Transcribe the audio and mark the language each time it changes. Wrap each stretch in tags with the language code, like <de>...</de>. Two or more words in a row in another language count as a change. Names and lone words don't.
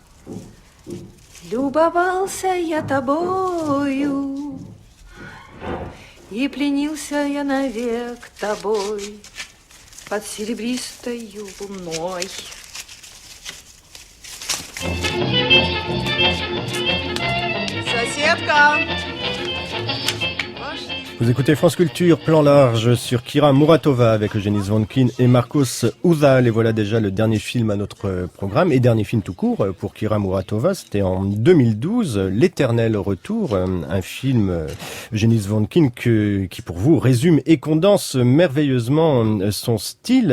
<ru>Любовался я тобою, и пленился я навек тобой под серебристою луной. Соседка!</ru> <fr>Vous écoutez France Culture, plan large sur Kira Muratova avec Eugénie Zvonkin et Marcos Uzal. Et voilà déjà le dernier film à notre programme, et dernier film tout court pour Kira Muratova. C'était en 2012, L'éternel retour, un film, Eugénie Zvonkin, qui pour vous résume et condense merveilleusement son style.</fr>